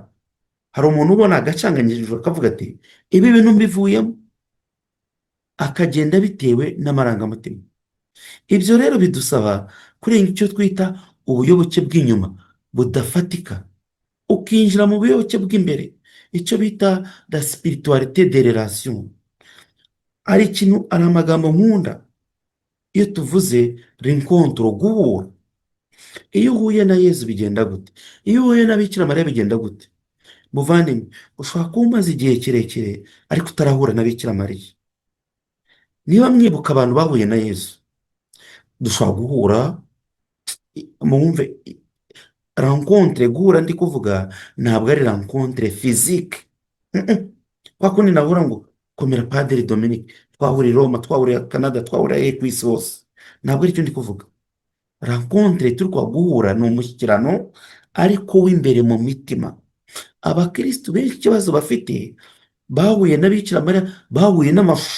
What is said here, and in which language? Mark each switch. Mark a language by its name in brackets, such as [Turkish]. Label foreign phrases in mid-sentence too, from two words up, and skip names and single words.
[Kinyarwanda] Hari umuntu ubona agacanganyijwe akavuga ati ibi bintu mbivuyemo, akagenda bitewe n'amarangamutima. Ibyo rero bidusaba kurenga icyo twita ubuyoboke bw'inyuma budafatika, ukinjira mu buyoboke bw'imbere, icyo bita [French] la spiritualité de relation. [Kinyarwanda] Ari amagambo nkunda iyo tuvuze rencontre, guhura. Iyo uhuye na yezu bigenda gute? Iyo uhuye na bikira mariya bigenda gute? Muvandimwe, ushobora kuba umaze igihe kirekire ariko utarahura na bikira mariya. Niba mwibuka abantu bahuye na yezu, dushobora guhura, mwumve rencontre. Guhura ndi kuvuga ntabwo ari [French] rencontre physique. [Kinyarwanda] Kwa kundi nahura ngo komera Padiri Dominique, twahuriye Roma, twahuriye Canada, twahuriye ku isi hose, ntabwo ari cyo ndi kuvuga. Rencontre turi kwa guhura ni umushyikirano ariko w'imbere mu mitima. Abakristo benshi ikibazo bafite, bahuye na bikira mariya, bahuye n'amashusho.